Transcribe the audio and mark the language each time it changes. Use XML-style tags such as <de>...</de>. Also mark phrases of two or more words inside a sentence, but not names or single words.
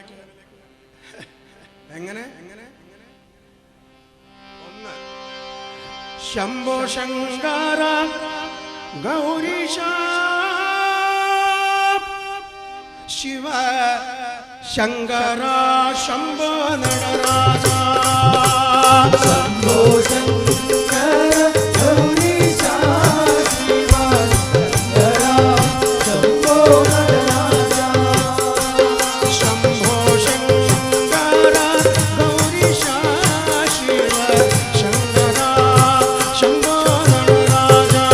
<ml>എങ്ങനെ ഒന്ന്</ml> <sa>ശംഭോ ശങ്കര ഗൗരീശ ശിവ ശങ്കര ശംഭോ നടരാജ शंभो शंकर गौरीश शिव शंकर शंभो नटराज शंभो शंकर गौरीश शिव शंकर शंभो നടരാജ</sa>